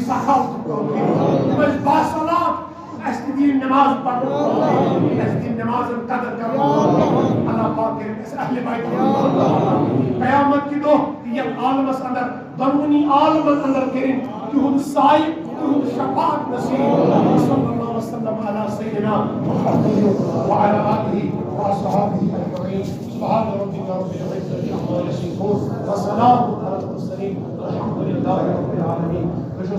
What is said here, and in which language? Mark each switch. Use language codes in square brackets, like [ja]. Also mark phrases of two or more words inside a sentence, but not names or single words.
[ks] سخاوتُک توفیٖق تِم ٲسۍ باصلات اَسہِ تہِ دِیِن نٮ۪ماز پرنُک توفیٖق اَسہِ دِیِن نٮ۪مازن قدر کرنُک توفیٖق اللہ پاک کٔرِنۍ اَسہِ اہلِ بیت قیامت کہِ دۄہ یتھ عالمس اندر دۄنوٕنی عالمن اندر کٔرِنۍ تِہُنٛد سایہِ تِہُنٛد شفاعت نصیٖب [ar] صلی اللہ وسلم علی سیدنا محمد وعلی آلہ وأصحابہ أجمعین سبحان ربک رب العزة عما یصفون وسلام علی المرسلین والحمد للہ رب العالمین.